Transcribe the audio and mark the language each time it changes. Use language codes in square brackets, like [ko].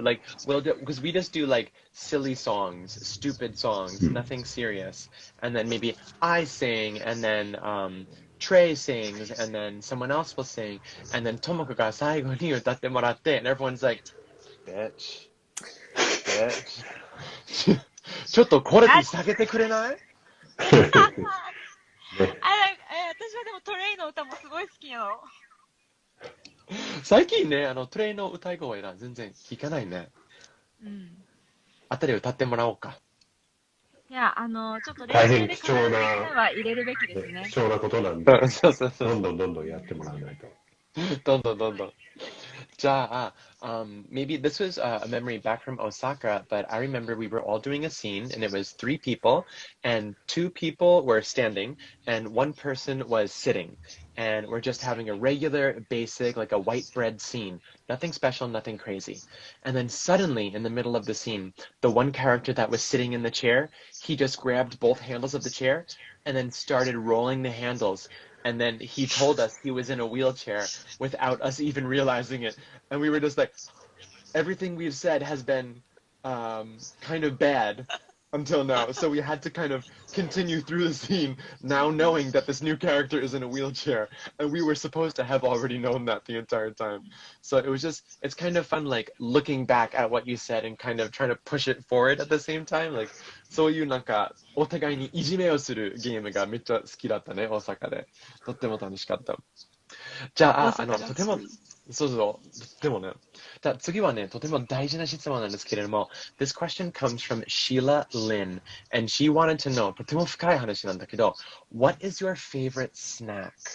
[en] Like, because we just do like silly songs, stupid songs, nothing serious. And then maybe I sing, and then Trey sings, and then someone else will sing, and then [ja] Tomoko ga saigo ni utatte moratte, [en] and everyone's like, bitch. [ja] ちょっとこれ下げてくれない？私はでもトレイの歌もすごい好きよ。最近ね、トレイの歌い声が全然聞かないね。あたり歌ってもらおうか。いや、ちょっと練習で必ずは入れるべきですね。貴重なことなんで、そう。どんどんやってもらわないと。どんどん。 [en] じゃあ、maybe this was a memory back from Osaka, but I remember we were all doing a scene, and it was 3 people, and 2 people were standing, and 1 person was sitting, and we're just having a regular, basic, like a white bread scene. Nothing special, nothing crazy. And then suddenly, in the middle of the scene, the one character that was sitting in the chair, he just grabbed both handles of the chair, and then started rolling the handles. And then he told us he was in a wheelchair without us even realizing it. And we were just like, everything we've said has been kind of bad until now. So we had to kind of continue through the scene now knowing that this new character is in a wheelchair. And we were supposed to have already known that the entire time. So it was just, it's kind of fun, like looking back at what you said and kind of trying to push it forward at the same time. [ja] Like, そういうなんかお互いにいじめをするゲームがめっちゃ好きだったね、大阪で。とっても楽しかった。じゃあ、とても、そう、でもね、じゃあ次はね、とても大事な質問なんですけれども、 [en] This question comes from Sheila Lin, and she wanted to know, [ja] とても深い話なんだけど、 [en] What is your favorite snack?